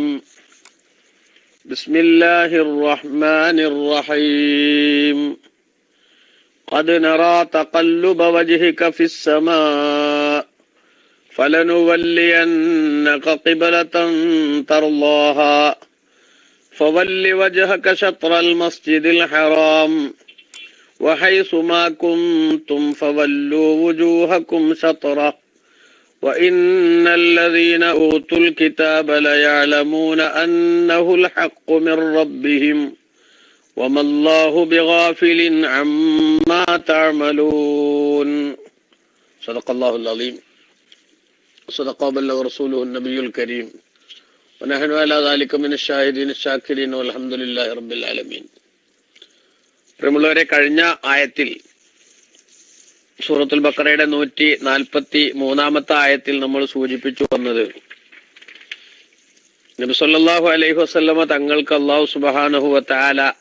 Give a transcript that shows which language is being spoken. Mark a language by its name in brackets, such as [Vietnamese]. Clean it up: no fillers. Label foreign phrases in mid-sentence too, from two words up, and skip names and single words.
[Arabic] بسم الله الرحمن الرحيم. قد نرى تقلب وجهك في السماء فلنولينك قبلة ترضاها فول وجهك شطر المسجد الحرام وحيث ما كنتم فولوا وجوهكم شطرة وإن الذين أوتوا الكتاب ليعلمون أنه الحق من ربهم وما الله بغافل عما تعملون. صدق الله العظيم. صدق وبلغ رسوله النبي الكريم ونحن على ذلك من الشاهدين الشاكرين والحمد لله رب العالمين. [Malayalam] പ്രിയമുള്ളവരെ, കഴിഞ്ഞ ആയത്തിൽ സൂറത്തുൽ ബഖറയുടെ 143 ആയത്തിൽ നമ്മൾ സൂചിപ്പിച്ചു വന്നത്, നബി [Arabic] صلى الله عليه وسلم [Malayalam] തങ്ങൾക്ക് [Arabic] الله سبحانه وتعالى